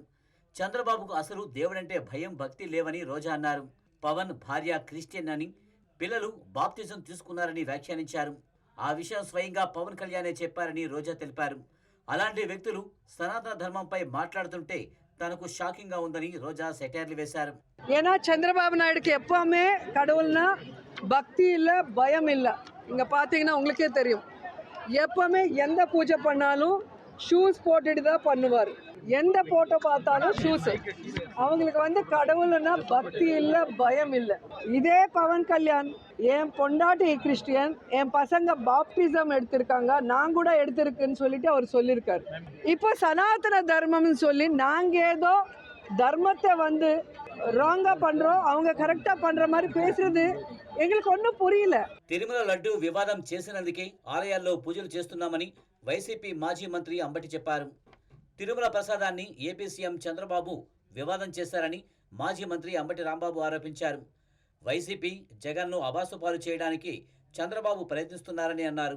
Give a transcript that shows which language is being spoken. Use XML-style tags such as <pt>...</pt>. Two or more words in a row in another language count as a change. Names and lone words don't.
<te>చంద్రబాబుకు అసలు దేవుడంటే భయం, భక్తి లేవని రోజా అన్నారు. పవన్ భార్య క్రిస్టియన్ అని, పిల్లలు బాప్తిజం తీసుకున్నారని వ్యాఖ్యానించారు. ఆ విషయం స్వయంగా పవన్ కళ్యాణే చెప్పారని రోజా తెలిపారు. అలాంటి వ్యక్తులు సనాతన ధర్మంపై మాట్లాడుతుంటే తనకు షాకింగ్ గా ఉందని రోజా సెటైర్లు వేశారు.</te> <ta>ஏன்னா சந்திரபாபு நாயுடுக்கு எப்பவுமே கடவுள்னா பக்தி இல்லை, பயம் இல்லை. இங்கே பார்த்தீங்கன்னா உங்களுக்கே தெரியும், எப்பவுமே எந்த பூஜை பண்ணாலும் ஷூஸ் போட்டுட்டு தான் பண்ணுவார். எந்த போட்டோ பார்த்தாலும் ஷூஸு. அவங்களுக்கு வந்து கடவுள்னா பக்தி இல்லை, பயம் இல்லை. இதே பவன் கல்யாண், என் பொண்டாட்டி கிறிஸ்டியன், என் பசங்க பாப்டிசம் எடுத்திருக்காங்க, நான் கூட எடுத்திருக்குன்னு சொல்லிட்டு அவர் சொல்லியிருக்காரு. இப்போ சனாதன தர்மம்னு சொல்லி நாங்கள் ஏதோ தர்மத்தை வந்து రాంగా పண்றோம், அவங்க కరెక్టా పண்ற மாதிரி பேசுறது எங்களுக்கு ஒன்றும் புரியல.</ta> <te>తిరుమల లడ్డు వివాదం చేసినందుకే ఆలయాల్లో పూజలు చేస్తున్నామని వైసీపీ మాజీ మంత్రి అంబటి చెప్పారు. తిరుమల ప్రసాదాన్ని ఏపీ సీఎం చంద్రబాబు వివాదం చేశారని మాజీ మంత్రి అంబటి రాంబాబు ఆరోపించారు. వైసీపీ జగన్ను అబాసుపాలు చేయడానికి చంద్రబాబు ప్రయత్నిస్తున్నారని అన్నారు.</te>